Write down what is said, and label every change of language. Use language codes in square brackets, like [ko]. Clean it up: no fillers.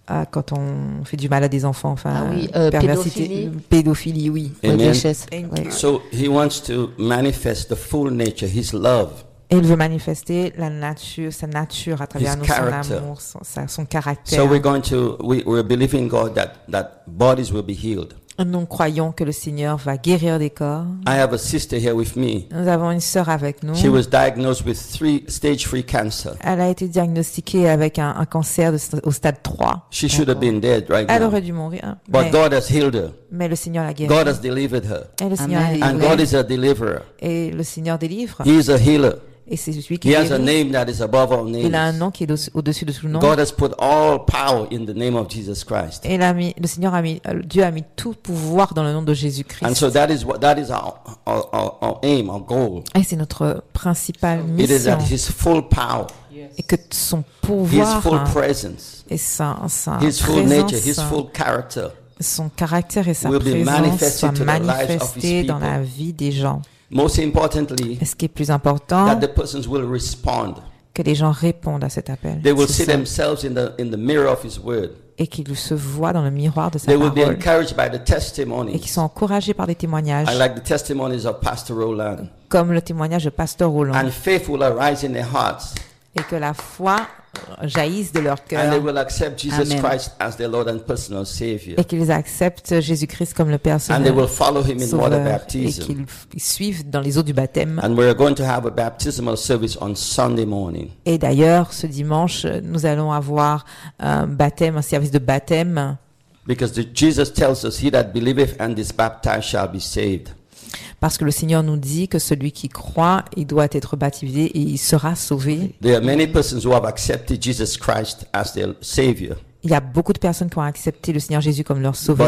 [fr] Quand on fait du mal à des enfants, enfin, perversité, pédophilie, oui. Amen. [en] So he wants to manifest the full nature, his love. [fr] Et il veut manifester la nature, sa nature à travers nous, son amour, son caractère. [en] So we're believing God that bodies will be healed. [fr] Nous croyons que le Seigneur va guérir des corps. [en] I have a sister here with me. [fr] Nous avons une sœur avec nous. [en] She was diagnosed with stage 3 cancer. [fr] Elle a été diagnostiquée avec un cancer au stade 3. [en] She should have been dead right [fr] elle [en] now. [fr] Aurait dû mourir. [en] But God has healed her. [fr] Mais le Seigneur l'a guérie. [en] God has delivered her. [fr] Et le Seigneur [en] a and God is a deliverer. [fr] Et le Seigneur délivre. [en] He is a healer. [fr] Et c'est celui qui [en] He has a name that is above all names. [fr] Il a un nom qui est au-dessus de tout nom. [en] God has put all power in the name of Jesus Christ. [fr] Et le Seigneur a mis Dieu a mis tout pouvoir dans le nom de Jésus Christ. [en] And so that is our aim, our goal. [fr] Et c'est notre principale mission. [en] It is that His full power. [fr] Et que son pouvoir. [en] His full presence. [fr] Et sa [en] His full nature. His full character. [fr] Son caractère et sa présence soient manifestés dans la vie des gens. [en] Most importantly, [fr] ce qui est plus important, [en] that the persons will respond. [fr] Que les gens répondent à cet appel. [en] They will see themselves in the mirror of His word. [fr] Et qu'ils se voient dans le miroir de sa parole. [en] They will be encouraged by the testimonies. [fr] Et qu'ils sont encouragés par les témoignages. [en] I like the testimonies of Pastor Roland. [fr] Comme le témoignage de Pasteur Roland. [en] And faith will arise in their hearts. [fr] Et que la foi jaillissent de leur cœur. [en] And they will accept Jesus Amen. Christ as their Lord and personal Savior. [fr] Et qu'ils acceptent Jésus-Christ comme le personnel. [en] And they will follow Him in water baptism. [fr] Et qu'ils suivent dans les eaux du baptême. [en] And we are going to have a baptismal service on Sunday morning. [fr] Et d'ailleurs, ce dimanche, nous allons avoir un service de baptême. [en] Because Jesus tells us, "He that believeth and is baptized shall be saved." [fr] Parce que le Seigneur nous dit que celui qui croit, il doit être baptisé et il sera sauvé. [en] There are many persons who have accepted Jesus Christ as their Savior. [fr] Il y a beaucoup de personnes qui ont accepté le Seigneur Jésus comme leur Sauveur.